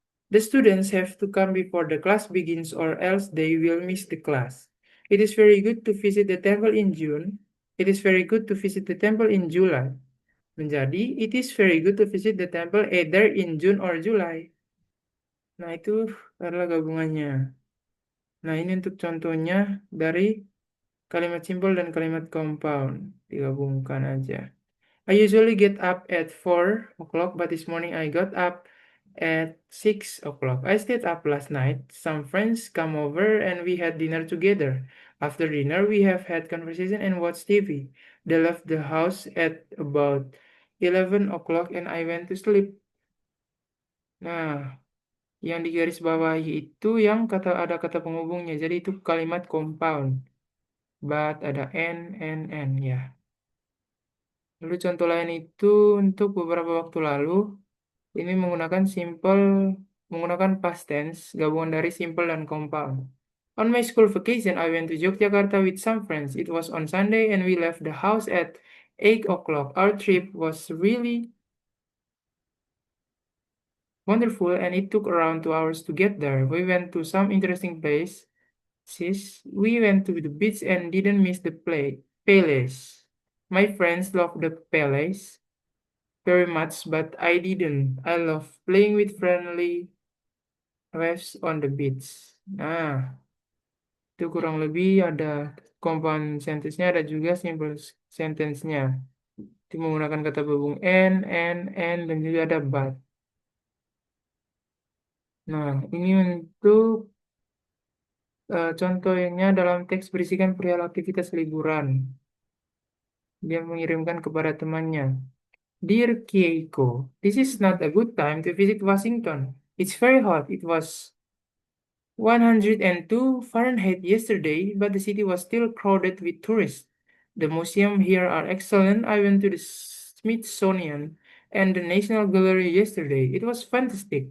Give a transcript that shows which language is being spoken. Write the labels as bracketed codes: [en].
[en] The students have to come before the class begins or else they will miss the class. It is very good to visit the temple in June. It is very good to visit the temple in July. [id] Menjadi, [en] it is very good to visit the temple either in June or July. [id] Nah, itu adalah gabungannya. Nah, ini untuk contohnya dari kalimat simple dan kalimat compound. Digabungkan aja. [en] I usually get up at 4 o'clock, but this morning I got up at 6 o'clock. I stayed up last night. Some friends come over and we had dinner together. After dinner, we have had conversation and watched TV. They left the house at about 11 o'clock and I went to sleep. [id] Nah, yang di garis bawahi itu yang ada kata penghubungnya. Jadi itu kalimat compound. But ada n ya. Lalu contoh lain itu untuk beberapa waktu lalu ini menggunakan past tense gabungan dari simple dan compound. [en] On my school vacation, I went to Yogyakarta with some friends. It was on Sunday and we left the house at 8 o'clock. Our trip was really wonderful and it took around 2 hours to get there. We went to some interesting places. We went to the beach and didn't miss the palace. My friends loved the palace very much, but I didn't. I love playing with friendly waves on the beach. [id] Nah, Itu kurang lebih ada compound sentence-nya, ada juga simple sentence-nya. Itu menggunakan kata berhubung and, dan juga ada but. Nah, ini untuk contohnya dalam teks berisikan perihal aktivitas liburan. Dia mengirimkan kepada temannya. [en] Dear Keiko, this is not a good time to visit Washington. It's very hot. It was 102 Fahrenheit yesterday, but the city was still crowded with tourists. The museum here are excellent. I went to the Smithsonian and the National Gallery yesterday. It was fantastic.